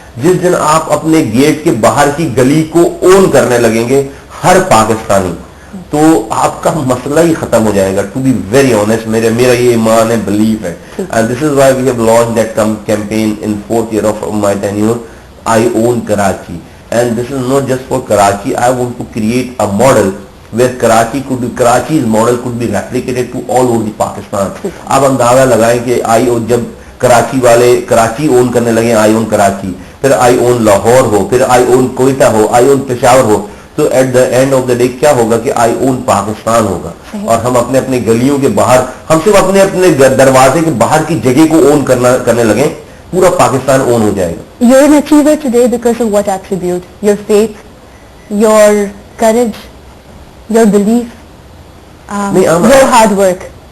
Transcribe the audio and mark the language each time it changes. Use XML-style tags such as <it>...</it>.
<ur>جس دن آپ اپنے گیٹ کے باہر کی گلی کو اون کرنے لگیں گے، ہر پاکستانی، تو آپ کا مسئلہ ہی ختم ہو جائے گا.</ur> <en>to be very honest,</en> <ur>میرا یہ ایمان ہے، بلیف ہے.</ur> <en>And this is why we have launch that campaign in 4th year of my tenure. I own Karachi, and this is not just for Karachi. I want to create a model where Karachi's model could be replicated to all over the Pakistan.</en> <ur>اب اندازہ لگائیں کہ جب کراچی والے کراچی اون کرنے لگے،</ur> <en>I own Karachi,</en> <ur>پھر آئی اون لاہور ہو، پھر آئی اون کوئٹہ ہو، آئی اون پشاور ہو، تو</ur> <en>at the end of the day</en> <ur>کیا ہوگا کہ آئی اون پاکستان ہوگا. اور ہم اپنے گلیوں کے باہر، ہم صرف اپنے دروازے کے باہر کی جگہ کو اون کرنے لگیں، پورا پاکستان اون ہو جائے گا.</ur> <en>You're an achiever today because of what attribute? Your faith, your courage, your belief, your hard work.</en>